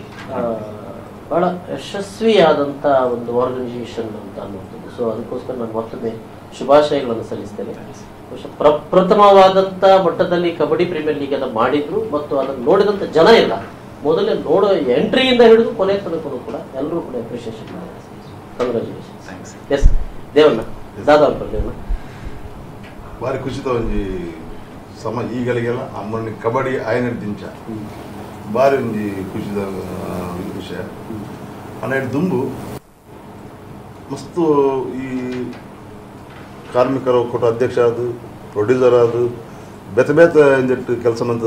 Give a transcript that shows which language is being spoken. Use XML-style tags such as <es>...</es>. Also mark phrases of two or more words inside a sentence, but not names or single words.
<kn>ಬಹಳ ಯಶಸ್ವಿಯಾದಂಥ ಒಂದು ಆರ್ಗನೈಸೇಷನ್ ಅಂತ ಅನ್ನೋದು. ಸೊ ಅದಕ್ಕೋಸ್ಕರ ನಾನು ಮತ್ತೊಮ್ಮೆ ಶುಭಾಶಯಗಳನ್ನು ಸಲ್ಲಿಸ್ತೇನೆ. ಪ್ರಪ್ರಥಮವಾದಂಥ ಮಟ್ಟದಲ್ಲಿ ಕಬಡ್ಡಿ ಪ್ರೀಮಿಯರ್ ಲೀಗ್ ಅನ್ನು ಮಾಡಿದ್ರು ಮತ್ತು ಅದನ್ನು ನೋಡಿದಂಥ ಜನ ಇಲ್ಲ, ಮೊದಲೇ ನೋಡೋ ಎಂಟ್ರಿಯಿಂದ ಹಿಡಿದು ಕೊನೆ ತನಕ ಕೂಡ ಎಲ್ಲರೂ ಕೂಡ ಅಪ್ರಿಷಿಯೇಷನ್ ಮಾಡಿದ್ದಾರೆ. ಕಂಗ್ರ್ಯಾಚುಲೇಷನ್ಸ್. ಎಸ್ ದೇವಣ್ಣ ದಾದಾ ದೇವಣ್ಣ</kn> <tcy>ಬಾರಿ ಖುಷಿತ ಒಂಜಿ ಈಗಲಿಗೆಲ್ಲ ಅಮ್ಮನ ಕಬಡ್ಡಿ ಆಯ್ನ ದಿಂಚ ಬಾರಿ ಒಂಜಿ ಖುಷಿದ ವಿಷಯ. ಹನ್ನೆರಡು ದುಂಬು ಮಸ್ತು ಈ ಕಾರ್ಮಿಕರ ಒಕ್ಕೂಟ ಅಧ್ಯಕ್ಷ ಆದು, ಪ್ರೊಡ್ಯೂಸರ್ ಆದು, ಬೇತೆ ಬೇತೆ ಇಂಜೆಟ್ಟು ಕೆಲಸ ಮಂತದ</tcy>